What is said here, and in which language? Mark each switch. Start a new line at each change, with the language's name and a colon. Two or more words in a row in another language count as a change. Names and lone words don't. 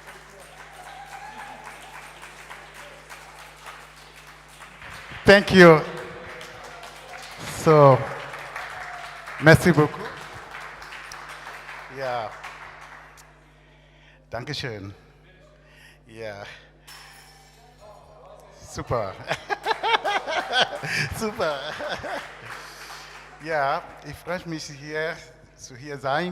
English: Thank you. So,
French: merci beaucoup.
German: Ja, danke schön. Ja, super. Super. Ja, ich freue mich hier sein.